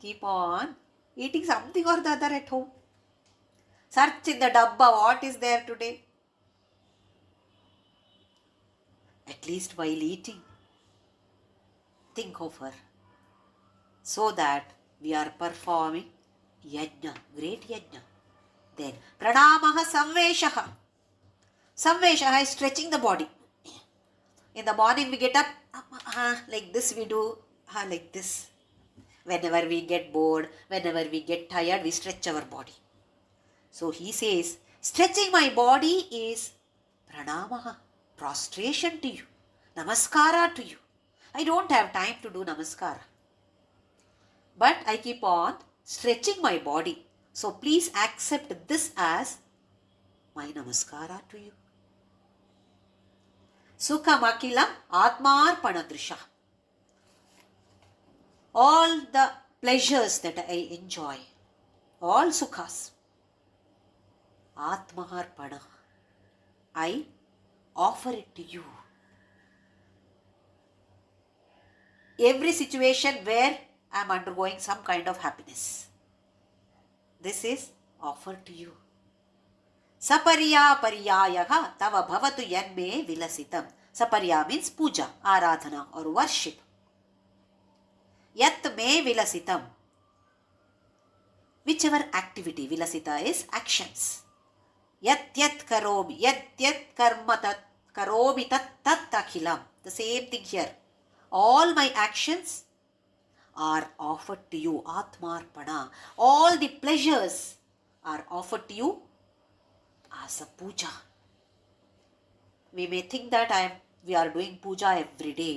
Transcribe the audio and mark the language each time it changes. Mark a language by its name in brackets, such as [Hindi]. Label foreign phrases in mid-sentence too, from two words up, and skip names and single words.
[English] Keep on eating something or the other at home. Search in the dabba what is there today. At least while eating, think of her. So that we are performing yajna, great yajna. [Sanskrit] Then प्रणामः संवेशः. [English] Samveshaha is stretching the body. In the morning we get up, like this we do, like this. Whenever we get bored, whenever we get tired, we stretch our body. So he says, stretching my body is pranamaha, prostration to you, namaskara to you. I don't have time to do namaskara. But I keep on stretching my body. So please accept this as my namaskara to you. [Sanskrit] सुखम् अखिलम् आत्मार्पणदृशा. [English] All the pleasures that I enjoy, all sukhas, atmarpana, I offer it to you. Every situation where I am undergoing some kind of happiness, this is offered to you. [Sanskrit] सपर्या पर्यायः तव भवतु यन्मे विलसितम्. [English] Sapariya means puja, aradhana or worship. [Sanskrit] यत् मे विलसितम्. [English] Whichever activity, vilasita is actions. [Sanskrit] यत् करोमि, यत् कर्म तत् करोमि तत् अखिलम्. [English] The same thing here. All my actions are offered to you, atmarpana. All the pleasures are offered to you as a puja. We may think that we are doing puja every day.